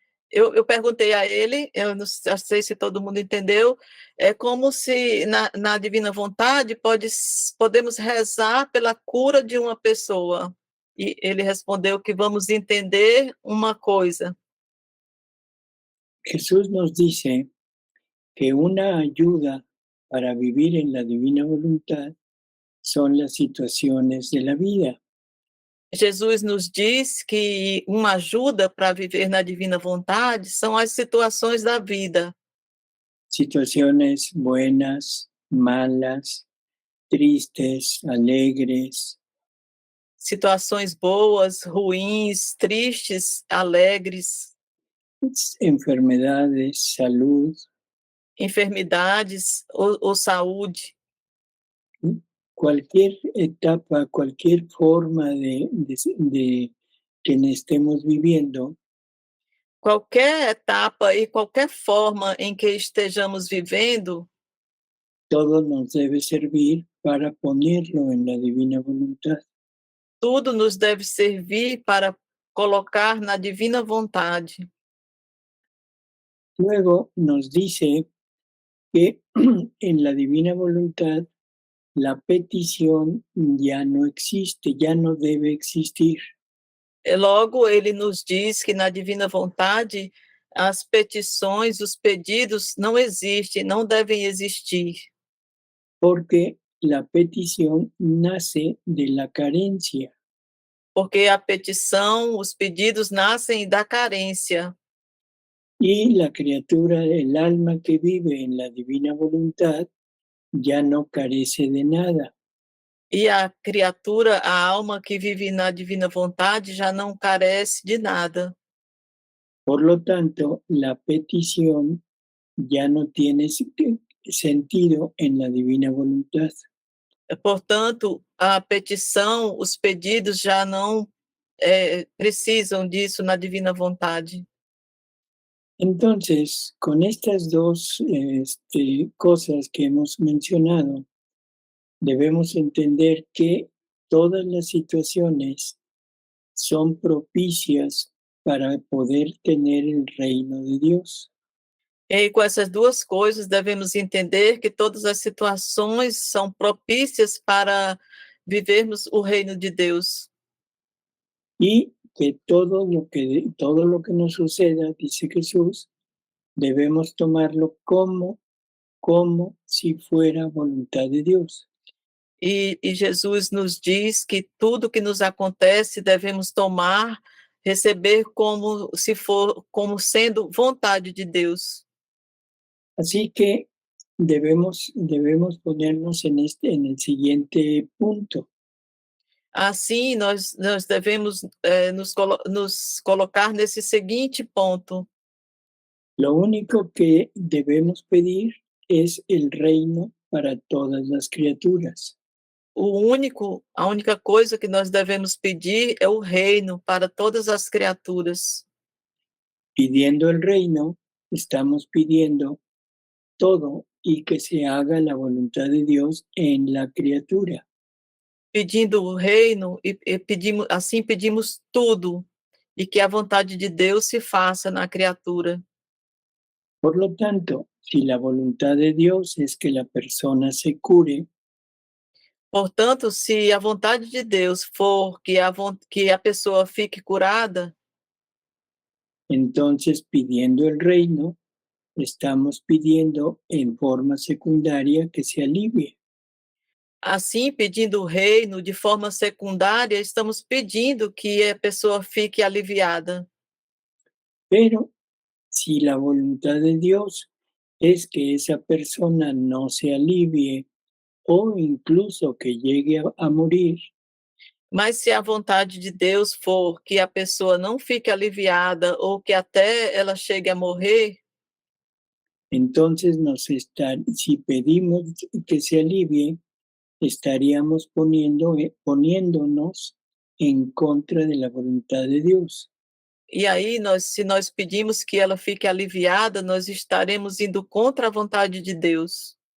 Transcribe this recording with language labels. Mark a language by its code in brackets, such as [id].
[pt] Eu perguntei a ele, eu não sei se todo mundo entendeu, é como se na divina vontade podemos rezar pela cura de uma pessoa. E ele respondeu que vamos entender uma coisa. [es] Jesús nos dice que una ayuda para vivir en la divina voluntad son las situaciones de la vida. [pt] Jesus nos diz que uma ajuda para viver na divina vontade são as situações da vida. [es] Situaciones buenas, malas, tristes, alegres, [pt] Situações boas, ruins, tristes, alegres, [es] enfermedades, salud, [pt] enfermidades ou saúde. [es] cualquier etapa, cualquier forma de que estemos viviendo, [pt] Qualquer etapa e qualquer forma em que estejamos vivendo, [es] todo nos debe servir para ponerlo en la divina voluntad. [pt] tudo nos deve servir para colocar na divina vontade. [es] Luego nos dice que en la divina voluntad la petición ya no existe, ya no debe existir. [pt] Logo, ele nos diz que na divina vontade as petições, os pedidos não existem, não devem existir. [es] Porque la petición nace de la carencia. [pt] Porque a petição, os pedidos nascem da carência. [es] Y la criatura, el alma que vive en la divina voluntad, ya no carece de nada. [pt] E a criatura, a alma que vive na divina vontade, já não carece de nada. [es] Por lo tanto, la petición ya no tiene sentido en la divina voluntad. [pt] Portanto, a petição, os pedidos já não precisam disso na divina vontade. [es] Entonces, con estas dos cosas que hemos mencionado, debemos entender que todas las situaciones son propicias para poder tener el reino de Dios. [pt] E com essas duas coisas, devemos entender que todas as situações são propícias para vivermos o reino de Deus. [es] Y que todo lo que nos suceda, dice Jesús, debemos tomarlo como si fuera voluntad de Dios. [pt] E Jesus nos diz que tudo que nos acontece devemos tomar, receber como sendo vontade de Deus. [es] Así que debemos ponernos en el siguiente punto. [pt] Assim, nós devemos nos colocar nesse seguinte ponto. [es] Lo único que debemos pedir es el reino para todas las criaturas. [pt] A única coisa que nós devemos pedir é o reino para todas as criaturas. [es] Pidiendo el reino, estamos pidiendo todo y que se haga la voluntad de Dios en la criatura. [pt] Pedindo o reino e pedimos tudo, e que a vontade de Deus se faça na criatura. [es] Por lo tanto, si la voluntad de Dios es que la persona se cure, [pt] Portanto, se a vontade de Deus for que a pessoa fique curada, [es] entonces pidiendo el reino, estamos pidiendo en forma secundaria que se alivie. [pt] assim, pedindo o reino de forma secundária, estamos pedindo que a pessoa fique aliviada. [es] Pero si la voluntad de Dios es que esa persona no se alivie o incluso que llegue a morir. [pt] Mas se a vontade de Deus for que a pessoa não fique aliviada ou que até ela chegue a morrer, [es] Entonces si pedimos que se alivie, estaríamos poniéndonos en contra de la voluntad de Dios. [pt] e aí se nós pedimos que ela fique aliviada, nós estaremos indo contra a vontade de Deus.